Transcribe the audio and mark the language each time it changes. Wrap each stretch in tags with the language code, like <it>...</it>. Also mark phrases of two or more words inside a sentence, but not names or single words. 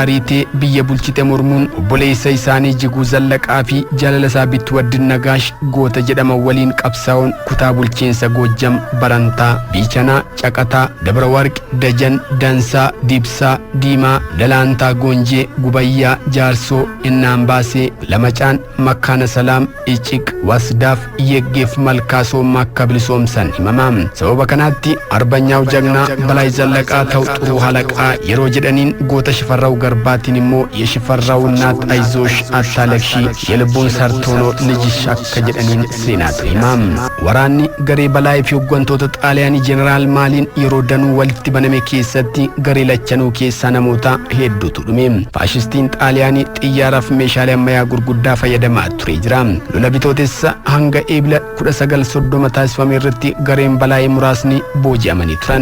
<om>ariitee biyya bulchite mormuun obboleessa isaanii Ijjiguu Zallaqaa fi jaalala isaa Bitwaddin Nagaash goota jedhaman waliin qabsaa'uun kutaa bulchiinsa Goojjam Barantaa, Biichanaa, Caqataa, Dabra Warqi, Dajan, Dansaa, Dibsaa, Diimaa, Dalaantaa, Goonjee, Gubayyaa, Jaarsoo, Innaambaasee, Lamacaan, Makkaana Salaam, Iciq, Wasdaaf, Yeggeef Malkaasoo akka bilisoomsan himamam. Sababa kanaatti arbanyaa'u jagnaa Balaay Zallaqaa ta'u xuruu halaqaa yeroo jedhaniin goota Shifarraaw Garbaatiin immoo</om> <am>የሽፈራው እናት አይዞሽ አታለቅሺ የልቡን ሰርቶኖ ልጅሽ</am> <om>akka jedhaniin seenaatu himam. Waraanni garee Balaay fi hooggantoota xaaliyaanii jeneraal Maaliin yeroo danuu walitti baname keessatti garee lachanuu keessaa namoota hedduutu dhume. Faashistiin xaaliyaanii xiyyaaraaf meeshaalee ammayyaa gurguddaa fayyadamaa ture jira. Lola bitootessa hanga eebila 19 taasifame irratti gareen Balaay muraasni booji'amanii turan.</om>